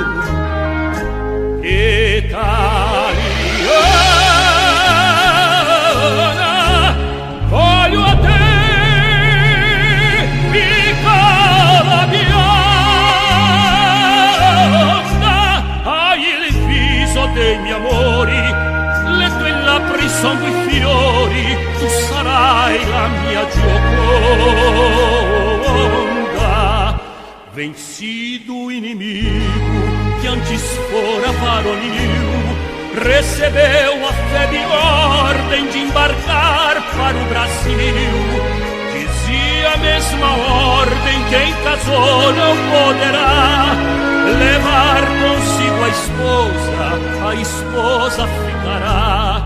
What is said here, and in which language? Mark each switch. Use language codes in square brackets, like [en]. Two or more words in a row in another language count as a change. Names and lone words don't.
[it] Italiana, voglio a te, piccola bionda, hai il viso dei miei amori, le tue labbra sangue e fiori, tu sarai la mia Gioconda. [pt] Vencido o inimigo que antes fora varonil, recebeu a febre ordem de embarcar para o Brasil. Dizia a mesma ordem: quem casou não poderá levar consigo a esposa ficará.